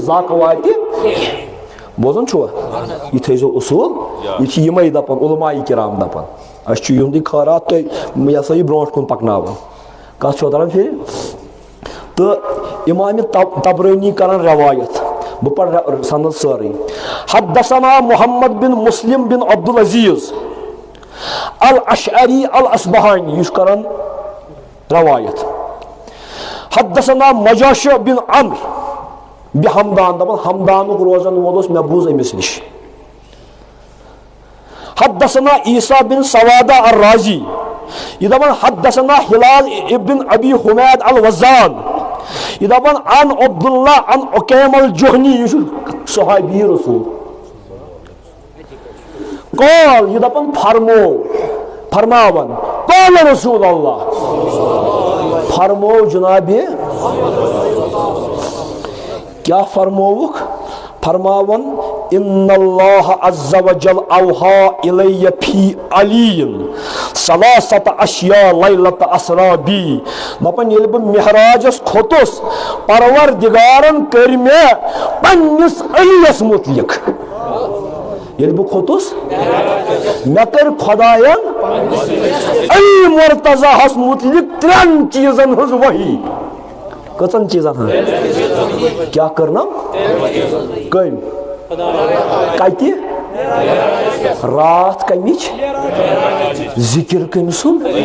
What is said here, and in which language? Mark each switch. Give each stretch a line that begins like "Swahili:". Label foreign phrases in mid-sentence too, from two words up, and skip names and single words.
Kashmiri: زاکھ واتہِ بوزان چھُوا یہ تھٲیزیو اصوٗل یہ چھِ یِمے دپان علماء کرام دپان اَسہِ چھُ یِہُنٛدُے خٲرات تُہۍ یہِ ہسا یہِ برونٛٹھ کُن پکناوان کتھ چھو تران پھرِ تہٕ امام طبرانی کران روایت بہٕ پرٕ سند سٲرٕے حدثنا محمد بن مسلم بن عبد العزیز الاشعری الاسبہانی یہ کران روایت حدثنا مجاشع بن عمرو بحمدان دپان حمدانُک روزن وول اوس مےٚ بوٗز أمِس نِش حدثنا عیسیٰ بن سوادہ الرازی یہ دپان حدثنا ہلال ابن ابی حمید الوزان یہ دپان عن عبداللہ عن عقیم الجہنی یہ صحابی رسول قال یہ دپان فرماون
Arabic: قال رسول اللہ
Kashmiri: فرمو جناب کیا فرموک فرماون
Arabic: ان اللہ عز وجل اوحا الی فی علی ثلاثۃ اشیاء لیلۃ اسرا بی دپان
Kashmiri: ییٚلہِ بہٕ معراجس کھوٚتُس پروردگارن کٔرۍ مےٚ پننِس علیَس متعلق ییٚلہِ بہٕ کھوٚتُس مےٚ کٔر خۄداین علی مرتضیٰ ہس متعلق 3 چیٖزن ہٕنٛز وحی کٔژن چیٖزن ہٕنٛز کیا کٔرنم کٔمۍ کتہِ راتھ کمِچ ذکر کٔمۍ سُنٛد